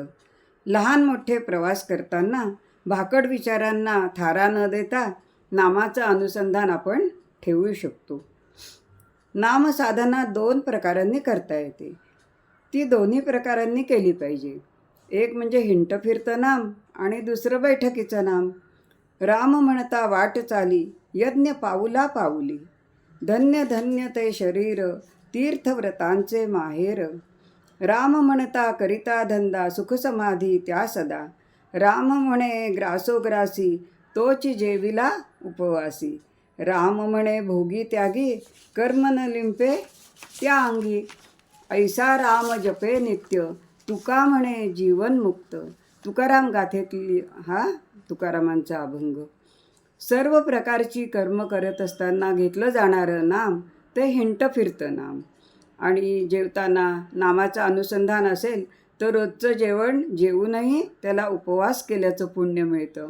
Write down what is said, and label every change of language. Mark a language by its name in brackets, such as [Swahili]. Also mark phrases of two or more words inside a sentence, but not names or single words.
[Marathi] लहान मोठे प्रवास करताना भाकड विचारांना थारा न देता नामाचं अनुसंधान आपण ठेवू शकतो. नामसाधना 2 प्रकारांनी करता येते. ती दोन्ही प्रकारांनी केली पाहिजे. एक म्हणजे हिंट फिरतं नाम आणि दुसरं बैठकीचं नाम. राम म्हणता वाट चाली यज्ञ पाऊला पाऊली. धन्य धन्य ते शरीर तीर्थव्रतांचे माहेर. राम म्हणता करिता धंदा सुखसमाधी त्या सदा. राम म्हणे ग्रासोग्रासी तोची जेविला उपवासी. राम म्हणे भोगी त्यागी कर्म न लिंपे त्या अंगी. ऐसा राम जपे नित्य तुका म्हणे जीवनमुक्त. तुकाराम गाथेतली हा तुकारामांचा अभंग. सर्व प्रकारची कर्म करत असताना घेतलं जाणारं नाम ते हिंट फिरतं नाम. आणि जेवताना नामाचं अनुसंधान असेल तर रोजचं जेवण जेवूनही त्याला उपवास केल्याचं पुण्य मिळतं.